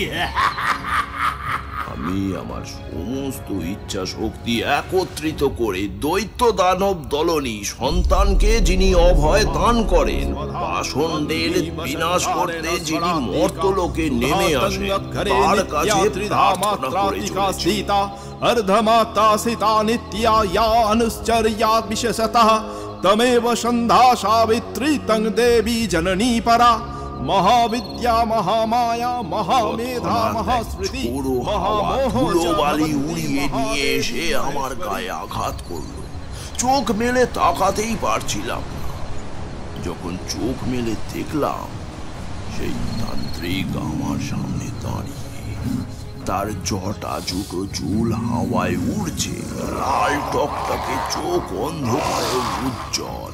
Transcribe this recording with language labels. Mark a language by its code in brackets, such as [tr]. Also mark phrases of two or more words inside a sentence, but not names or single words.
[bn] আমি আমার সমস্ত ইচ্ছা শক্তি একত্রিত করে দৈত্য দানব দলনী সন্তানকে যিনি অভয় দান করেন, পাষণ্ডের বিনাশ করতে যিনি মর্তলোকে নেমে আসেন, তার কাছে প্রার্থনা করে চলেছি। [sa] अर्धमाता सीता नित्या या अनुश्चर्या विशेषतः तमेव सन्ध्या सावित्री तं देवी जननी परा महाविद्या महामाया महामेधा महास्मृति महामोह [bn] ধুলোবালি উড়িয়ে নিয়ে এসে আমার গায়ে আঘাত করলো। চোখ মেলে তাকাতেই পারছিলাম না। যখন চোখ মেলে দেখলাম, সেই তান্ত্রিক আমার সামনে দাঁড়িয়ে, তার জটা জুটো চুল হাওয়ায় উড়ছে, লাল টকটকে চোখ অন্ধকারে উজ্জ্বল।